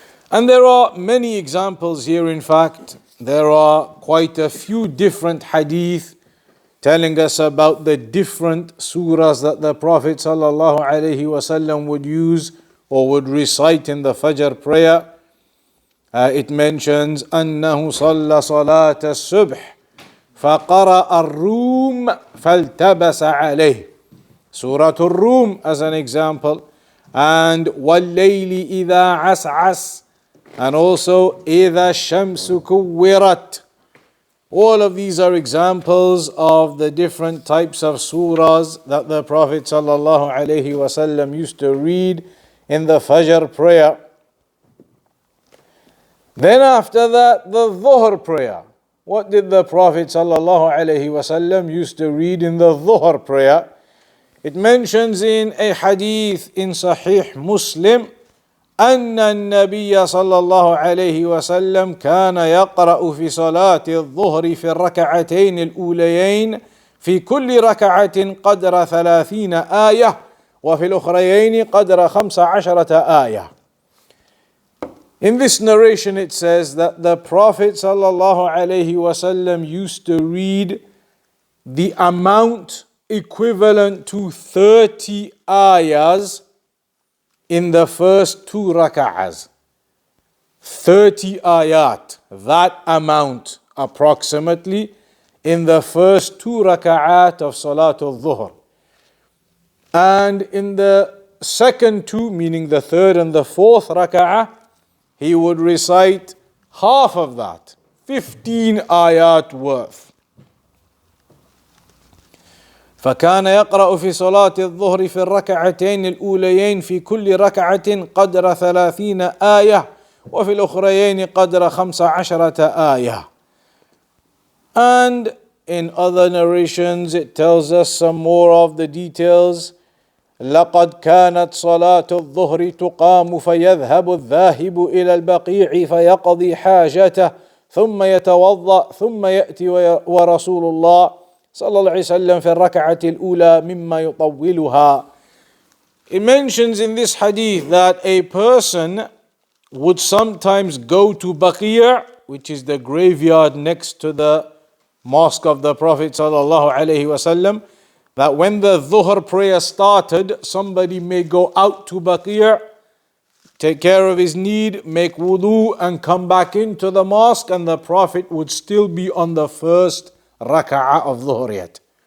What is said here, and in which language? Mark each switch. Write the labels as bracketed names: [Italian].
[English] And there are many examples here. In fact, there are quite a few different hadith telling us about the different surahs that the Prophet ﷺ would use or would recite in the Fajr prayer. It mentions [Arabic] أنه صلى صلاة الصبح فقرأ الروم فالتبس عليه. [English] Surah Al-Rum as an example. [Arabic] And وَاللَّيْلِ إِذَا عَسْعَسْ. [English] And also [Arabic] إِذَا الشَّمْسُ كُوِّرَتْ. [English] All of these are examples of the different types of surahs that the Prophet ﷺ used to read in the Fajr prayer. Then after that, the Dhuhr prayer. What did the Prophet ﷺ used to read in the Dhuhr prayer? It mentions in a hadith in Sahih Muslim [Arabic] أن النبي صلى الله عليه وسلم كان يقرأ في صلاة الظهر في الركعتين الأوليين في كل ركعة قدر 30 آية وفي الأخريين قدر 15 آية. [English] In this narration it says that the Prophet [Arabic] صلى الله عليه وسلم [English] used to read the amount equivalent to 30 ayahs in the first two rak'ahs. 30 ayat, that amount approximately in the first two rak'at of Salatul Dhuhr. And in the second two, meaning the third and the fourth rak'ah, he would recite half of that, 15 ayat worth. [Arabic] فكان يقرأ في صلاة الظهر في الركعتين الأوليين في كل ركعة قدر 30 آية وفي الأخريين قدر 15 آية. [English] And in other narrations it tells us some more of the details. [Arabic] لقد كانت صلاة الظهر تقام فيذهب الذاهب إلى البقيع فيقضي حاجته ثم يتوضأ ثم يأتي ورسول الله صلى الله عليه وسلم في الركعة الأولى مما يطولها. [English] It mentions in this hadith that a person would sometimes go to Baqi', which is the graveyard next to the mosque of the Prophet [Arabic] sallallahu alaihi wasallam, [English] that when the Dhuhr prayer started, somebody may go out to Baqi', take care of his need, make wudu, and come back into the mosque, and the Prophet would still be on the first raka'ah of Dhuhr yet.